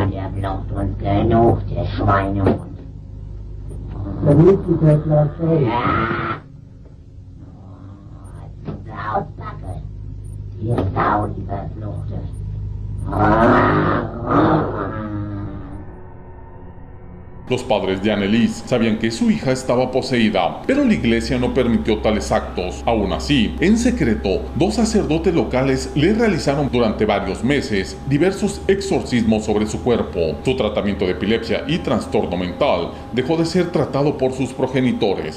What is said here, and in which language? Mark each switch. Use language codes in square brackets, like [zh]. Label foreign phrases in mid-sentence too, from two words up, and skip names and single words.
[de] Der glaubt uns genug, der Schweinehund. Der Lucifer klagt auf. Sausbacke. Die Sau, die Verfluchte. [es] Los padres de Anneliese sabían que su hija estaba poseída, pero la iglesia no permitió tales actos. Aún así, en secreto, 2 sacerdotes locales le realizaron durante varios meses diversos exorcismos sobre su cuerpo. Su tratamiento de epilepsia y trastorno mental dejó de ser tratado por sus progenitores.